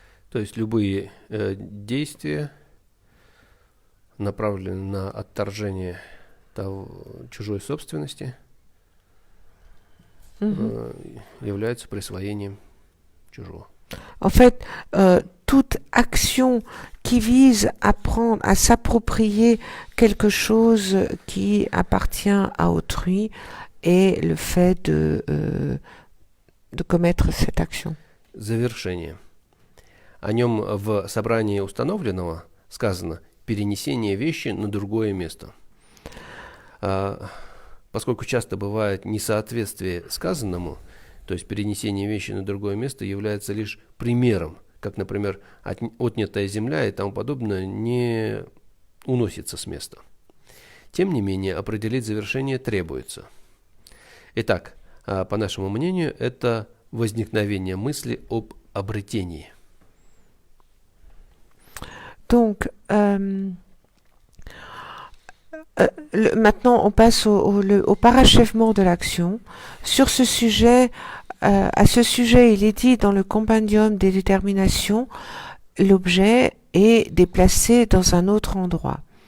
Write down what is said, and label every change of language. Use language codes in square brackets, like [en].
[ru] То есть любые действия направлены на отторжение чужой собственности, являются присвоением чужого. [fr] En fait, toute action qui vise à prendre, à s'approprier quelque chose qui appartient à autrui est le fait de commettre cette action. [ru] Завершение. О нем в собрании установленного сказано перенесение вещи на другое место. Поскольку часто бывает несоответствие сказанному, то есть перенесение вещи на другое место является лишь примером, как, например, отнятая земля и тому подобное не уносится с места. Тем не менее, определить завершение требуется. Итак, по нашему мнению, это возникновение мысли об обретении. [fr] Donc, maintenant, on passe au parachèvement de l'action. Sur ce sujet, à ce sujet, il est dit dans le compendium des déterminations, l'objet est déplacé dans un autre endroit.